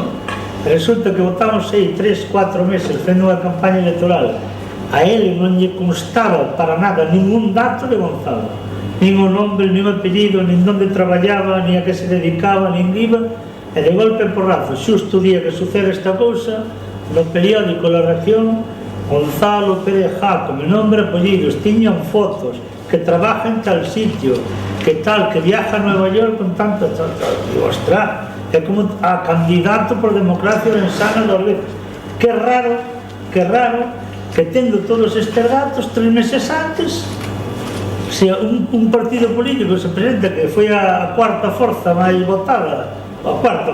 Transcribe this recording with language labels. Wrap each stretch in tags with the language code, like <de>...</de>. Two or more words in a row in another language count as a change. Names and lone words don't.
<gl>Resulta que votamos aí 3-4 meses fendo unha campaña electoral. A ele non lle constaba para nada ningún dato de Gonzalo, nin o nombre, nin o apellido, nin onde traballaba, nin a que se dedicaba, nin iba, e de golpe porrazo, xusto o día que sucede esta cousa, no periódico La Región, Gonzalo Pérez Jaco, nombre, apellidos, tiñan fotos,</gl> <es>que trabaja</es> <gl>en tal sitio, que tal,</gl> <es>que viaja</es> <gl>a Nueva York con tanto, digo, ostras, é como a candidato por Democracia Arensana</gl> <es>dos veces.</es> <gl>Que raro, que tendo todos estes datos 3 meses antes, se un partido político se presenta que foi a 4ª forza máis votada, a 4ª</gl>